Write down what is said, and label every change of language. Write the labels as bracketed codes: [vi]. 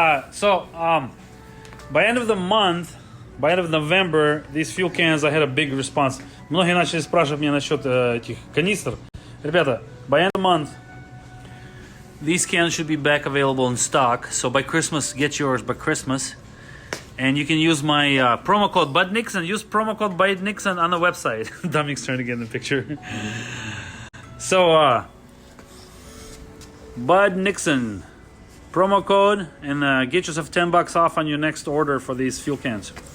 [en] So, by end of the month, by end of November, these fuel cans, I had a big response. [ru] Многие начали спрашивать меня насчет этих канистр. Ребята, [en] by end of the month, these cans should be back available in stock. So by Christmas, get yours by Christmas. And you can use my promo code Bud Nixon. Use promo code Bud Nixon on the website. Dominique's trying to get in the picture. So, Bud Nixon, promo code, and get yourself $10 off on your next order for these fuel cans.